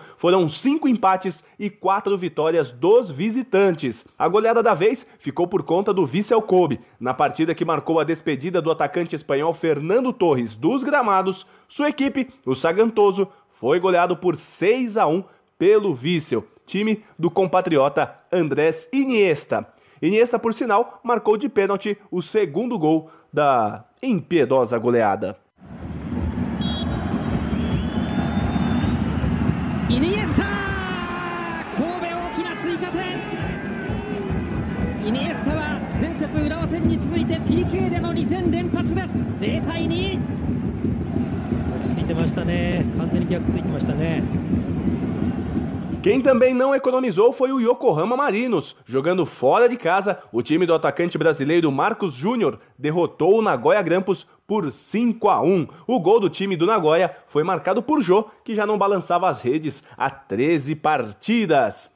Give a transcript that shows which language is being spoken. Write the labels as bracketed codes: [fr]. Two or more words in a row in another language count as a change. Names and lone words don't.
[pt] Foram 5 empates e 4 vitórias dos visitantes. A goleada da vez ficou por conta do Vissel Kobe. Na partida que marcou a despedida do atacante espanhol Fernando Torres dos gramados, sua equipe, o Sagantoso, foi goleado por 6-1 pelo Vissel, time do compatriota Andrés Iniesta. Iniesta, por sinal, marcou de pênalti o segundo gol da impiedosa goleada. Iniesta! [ja] Kobe 大きな追加点。イニエスタは前節浦和戦に続いて PK での2戦連発です。0対2。落ち着いてましたね。完全に逆ついてましたね。 [pt] Quem também não economizou foi o Yokohama Marinos. Jogando fora de casa, o time do atacante brasileiro Marcos Júnior derrotou o Nagoya Grampus por 5-1. O gol do time do Nagoya foi marcado por Jô, que já não balançava as redes há 13 partidas.